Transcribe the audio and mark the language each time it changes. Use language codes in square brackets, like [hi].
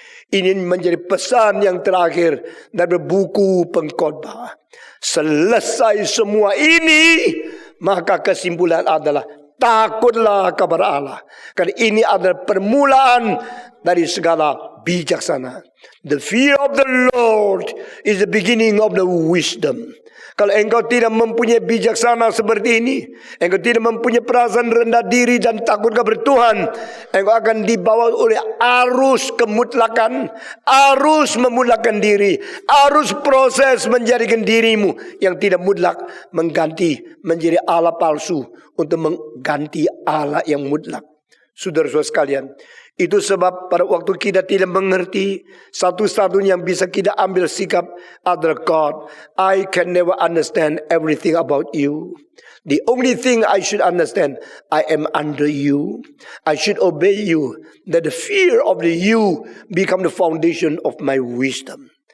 [id] Ini menjadi pesan yang terakhir dari buku Pengkhotbah. Selesai semua ini, maka kesimpulan adalah takutlah kepada Allah. Karena ini adalah permulaan dari segala bijaksana. [en] The fear of the Lord is the beginning of the wisdom. [id] Kalau engkau tidak mempunyai bijaksana seperti ini, engkau tidak mempunyai perasaan rendah diri dan takut kepada Tuhan, engkau akan dibawa oleh arus kemutlakan, arus memutlakan diri, arus proses menjadikan dirimu yang tidak mutlak mengganti menjadi Allah palsu untuk mengganti Allah yang mutlak. Saudara-saudara sekalian, itu sebab pada waktu kita tidak mengerti, satu-satunya yang bisa kita ambil sikap adalah God. [en] I can never understand everything about you. The only thing I should understand, I am under you. I should obey you. That the fear of the you become the foundation of my wisdom.